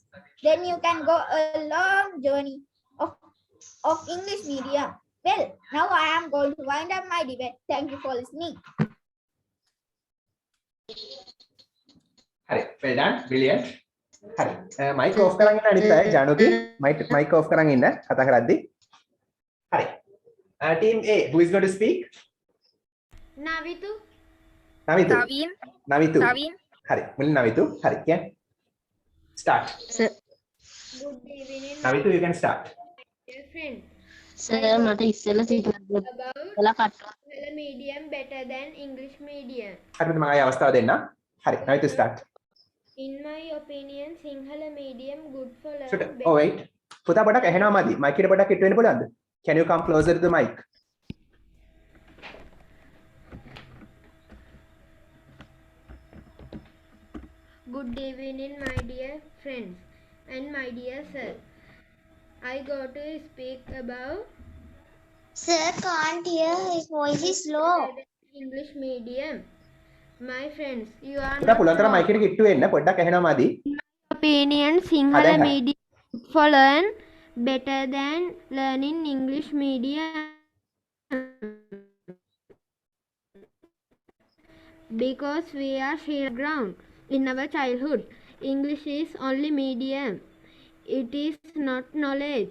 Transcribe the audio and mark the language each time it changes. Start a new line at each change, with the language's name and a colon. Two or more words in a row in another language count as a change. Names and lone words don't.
English: Then you can go a long journey of English medium. Well, now I am going to wind up my debate. Thank you for listening. Hari, well done, brilliant.
Sinhala: Hari,
English: mic off
Sinhala: කරන් ඉන්න අනිත් අය ජානුකි
English: mic off
Sinhala: කරන් ඉන්න කතා කරද්දි.
English: Hari. Team A, who is going to speak? Navitu.
Sinhala: Navitu. Hari, මුලින් Navitu.
English: Hari, can start. Sir. Good evening. Navitu, you can start. Dear friend. Sir,
Sinhala: මට ඉස්සෙල්ලා
English: about Sinhala medium better than English medium.
Sinhala: හරිද මම ආයෙ අවස්ථාව දෙන්න. හරි,
English: Navitu start. In my opinion, Sinhala medium good for Should, learning. oh wait.
Sinhala: පුතා පොඩක් ඇහෙනවා මදි. mic එකට පොඩක් හිට වෙන්න පුළුවන්ද?
English: Can you come closer to the mic? Good evening, my dear friends and my dear sir. I go to speak about Sir, can't hear. His voice is low. English medium. My friends, you are
Sinhala: පුතා පුළුවන් තරම් mic එකට කිට්ටු වෙන්න පොඩ්ඩක් ඇහෙනවා මදි.
English: opinion Sinhala medium for learn better than learning English medium. because we are sheer ground in our childhood. English is only medium. It is not knowledge.